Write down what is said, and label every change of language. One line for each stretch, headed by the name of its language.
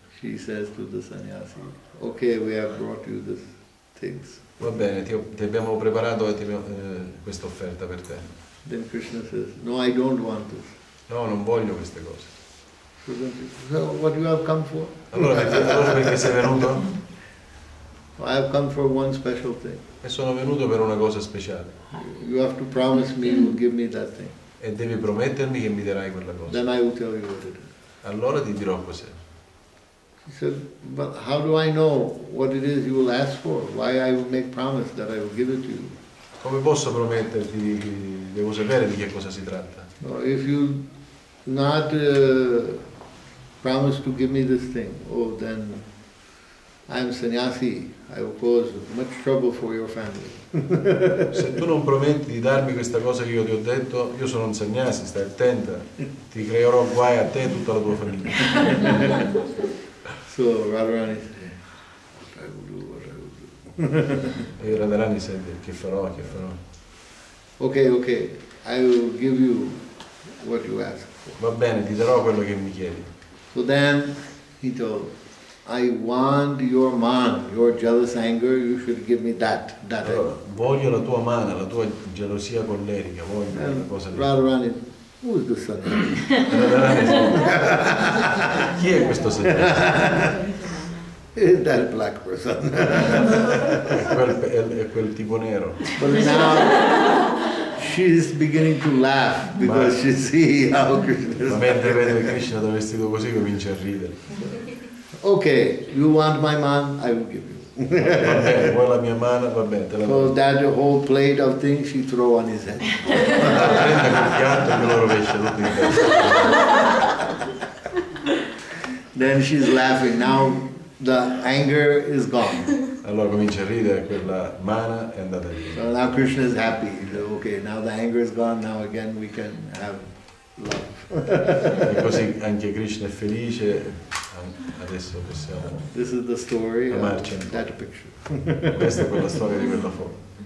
English: She says to the sannyasi, "Okay, we have brought you these things."
Italian: Va bene, ti abbiamo preparato questa offerta per te.
English: Then Krishna says, "No, I don't want this."
Italian: No, non voglio queste cose.
English: So what you have come for?
Italian: Allora perché sei venuto?
English: I have come for one special thing.
Italian: E sono venuto per una cosa speciale.
English: You have to promise me you will give me that thing.
Italian: E devi promettermi che mi darai quella cosa.
English: Then I will tell you what it is.
Italian: Allora ti dirò cos'è.
English: He said, "But how do I know what it is you will ask for? Why I will make promise that I will give it to you?"
Italian: Come posso prometterti? Devo sapere di che cosa si tratta.
English: No, if you not promise to give me this thing, oh, then I am sannyasi. I will cause much trouble for your family.
Italian: Se tu non prometti di darmi questa cosa che io ti ho detto, io sono un sannyasi, stai attenta, ti creerò guai a te e a tutta la tua famiglia.
English: So Radharani said, "What I will do, what I will do."
Italian: E Radharani sente, che farò.
English: Okay, I will give you what you ask for.
Italian: Va bene, ti darò quello che mi chiedi.
English: So then he told, "I want your man, your jealous anger, you should give me that.
Italian: Allora, voglio la tua mano, la tua gelosia collerica, voglio una
English: And
Italian: cosa di...
English: Radharani, who is this son?
Italian: Radharani sente, chi è questo sannyasi?
English: Is that black person?
Italian: È quel tipo nero.
English: But now she's beginning to laugh because she see how Krishna is.
Italian: Ma mentre vede Krishna da vestito così comincia a ridere.
English: Okay, you want my man, I will give you.
Italian: Va bene, vuoi la mia mano? Va bene, te la do.
English: So that whole plate of things she throw on his head.
Italian: Prende quel piatto e me lo rovescia tutto in testa.
English: Then she's laughing. Now the anger is gone.
Italian: Allora comincia a ridere, quella mana è andata via.
English: So now Krishna is happy. He said, okay, now the anger is gone. Now again we can have love.
Italian: E così anche Krishna è felice, adesso possiamo
English: This is the story of
Italian: amarci.
English: that picture.
Italian: Questa è quella storia di quella foto.